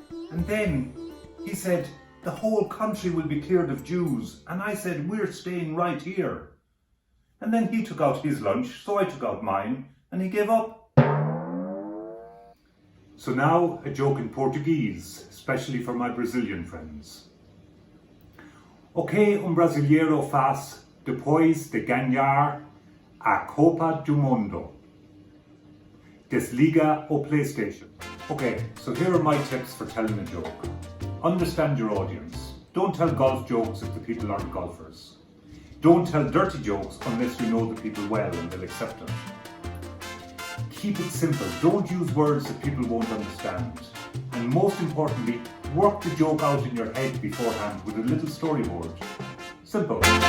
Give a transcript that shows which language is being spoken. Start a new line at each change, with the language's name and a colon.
English: And then he said, the whole country will be cleared of Jews. And I said, we're staying right here. And then he took out his lunch, so I took out mine, and he gave up. So now a joke in Portuguese, especially for my Brazilian friends.
Portuguese: O que brasileiro faz depois de ganhar a Copa do Mundo? Desliga o PlayStation.
English: Okay, so here are my tips for telling a joke. Understand your audience. Don't tell golf jokes if the people aren't golfers. Don't tell dirty jokes unless you know the people well and they'll accept it. Keep it simple. Don't use words that people won't understand. And most importantly, work the joke out in your head beforehand with a little storyboard. Simple.